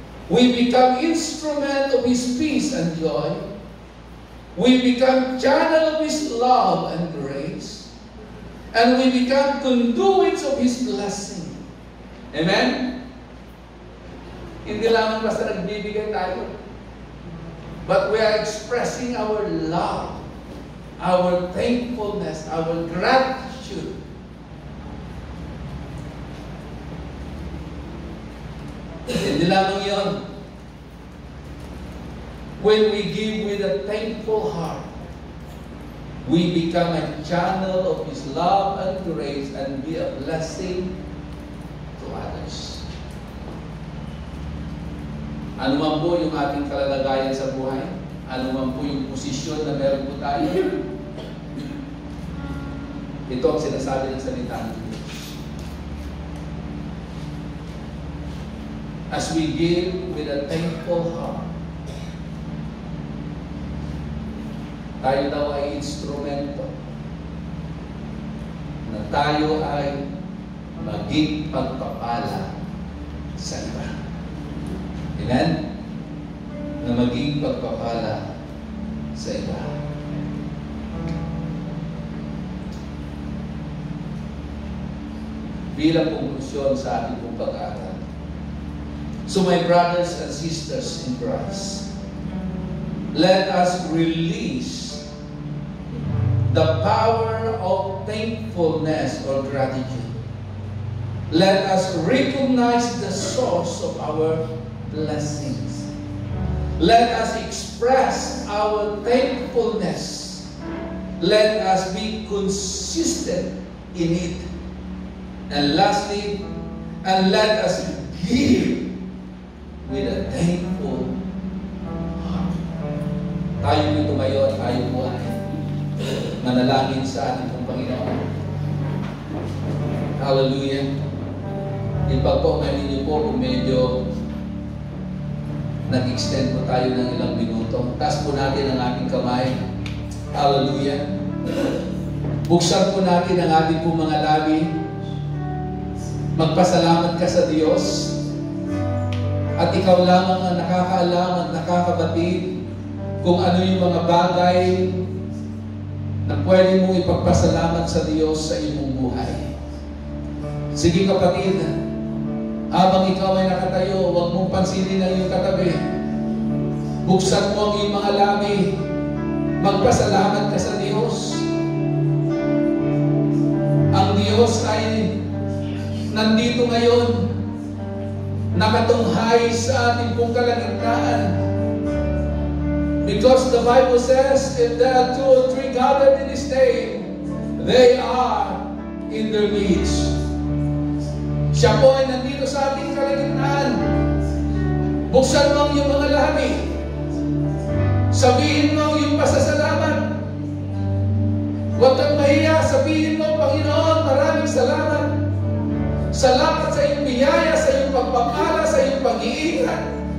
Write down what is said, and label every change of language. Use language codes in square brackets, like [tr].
[en] We become instrument of His peace and joy. We become channel of His love and grace. And we become conduits of His blessing. Amen? [tl] Hindi lamang basta nagbibigay tayo. [en] But we are expressing our love, our thankfulness, our gratitude. [tl] Hindi lamang yun. [en] When we give with a thankful heart, we become a channel of His love and grace and be a blessing to others. [tl] Ano man po yung ating kalalagayan sa buhay, ano man po yung posisyon na meron po tayo, ito ang sinasabi ng salita ng Diyos. [en] As we give with a thankful heart, [tl] tayo daw ay instrumento na tayo ay maging pagpapala sa iba. Amen? na maging pagpapala sa iba. Bilang konklusyon sa ating pong pag-aaral. [en] So my brothers and sisters in Christ, let us release the power of thankfulness or gratitude. Let us recognize the source of our blessings. Let us express our thankfulness. Let us be consistent in it. And lastly, and let us give with a thankful heart. [tl] Tayo po tumayo at tayo po ay manalangin sa ating pong Panginoon. Hallelujah. Ipagpaumanin niyo po kung medyo nag-extend po tayo ng ilang minuto. Taas po natin ang ating kamay. Hallelujah. Buksan po natin ang ating pong mga labi. Magpasalamat ka sa Diyos. At ikaw lamang ang nakakaalam at nakakabatid kung ano yung mga bagay na pwede mong ipagpasalamat sa Diyos sa iyong buhay. Sige kapatid, habang ikaw ay nakatayo, huwag mong pansinin ang iyong katabi. Buksan mo ang iyong mga labi. Magpasalamat ka sa Diyos. Ang Diyos ay nandito ngayon, nakatunghay sa ating pong kalagitnaan. [en] Because the Bible says, if there are 2 or 3 gathered in His name, they are in their midst. [tl] Siya po ay nandito sa ating kalagitnaan. Buksan mo ang iyong mga labi. Sabihin mo ang iyong pasasalamat. Huwag kang mahiya. Sabihin mo, Panginoon, maraming salamat. Salamat sa iyong biyaya, sa iyong pagpapala, sa iyong pag-iingat.